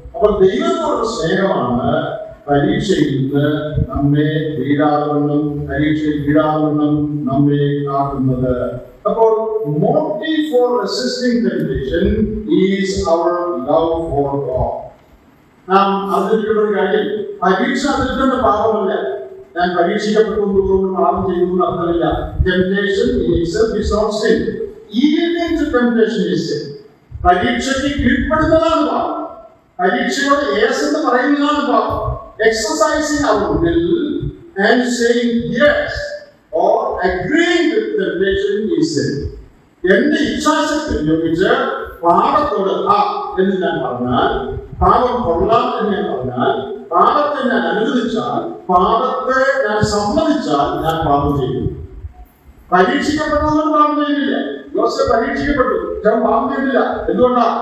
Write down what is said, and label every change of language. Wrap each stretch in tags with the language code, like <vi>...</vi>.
<ml>അപ്പോൾ ദൈവത്തോടുള്ള സ്നേഹമാണ് പരീക്ഷയിൽ നിന്ന് നമ്മെ വീഴാതെന്നും പരീക്ഷയിൽ വീഴാതെന്നും നമ്മെ കാക്കുന്നത്.</ml> <en>അപ്പോൾ motive for resisting temptation is our love for God.</en> <ml>നാം അതിലുള്ള ഒരു കാര്യം, പരീക്ഷ അതിന്റെ പാപമല്ല. ഞാൻ പരീക്ഷിക്കപ്പെട്ടു പാപം ചെയ്യുന്നു അർത്ഥമില്ല.</ml> <en>Temptation in itself is not sin. Yielding to temptation is sin.</en> <ml>പരീക്ഷയ്ക്ക് കീഴ്പ്പെടുന്നതാണ് പാപം. പരീക്ഷയോട് യേസ് എന്ന് പറയുന്നതാണ് പാപം.</ml> <en>Exercising our will and saying yes or agreeing with temptation is sin.</en> <ml>എന്റെ ഇച്ഛാശക്തി ഉപയോഗിച്ച് പാപത്തോട് എന്ന് ഞാൻ പറഞ്ഞാൽ, പാപം കൊള്ളാം എന്ന് ഞാൻ പറഞ്ഞാൽ, പാപത്തെ ഞാൻ അനുവദിച്ചാൽ, പാപത്തെ ഞാൻ സമ്മതിച്ചാൽ ഞാൻ പാപം ചെയ്യും. പരീക്ഷിക്കപ്പെട്ടതുകൊണ്ട് പാപം ചെയ്യുന്നില്ല. യോസേഫ് പരീക്ഷിക്കപ്പെട്ടു, ഞാൻ പാപം ചെയ്തില്ല. എന്തുകൊണ്ടാ?</ml>